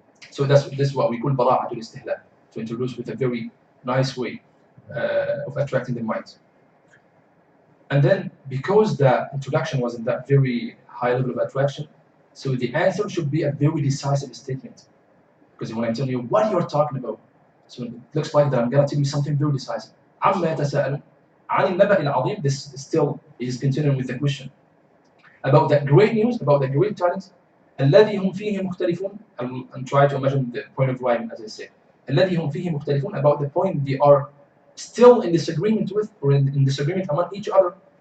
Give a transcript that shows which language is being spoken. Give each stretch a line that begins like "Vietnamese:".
English: So this is what we call bara'atul istihlal, to introduce with a very nice way of attracting the minds. And then, because the introduction was in that very high level of attraction, so the answer should be a very decisive statement. Because when I tell you what you're talking about, so it looks like that I'm going to tell you something very decisive.
Arabic: عما يتساءلون عن النبأ العظيم.
English: This still is continuing with the question about that great news, about the great tidings.
Arabic: الذي هم فيه مختلفون.
English: I'm trying to imagine the point of rhyme, as I say.
Arabic: الذي هم فيه مختلفون,
English: about the point they are still in disagreement with, or in disagreement among each other.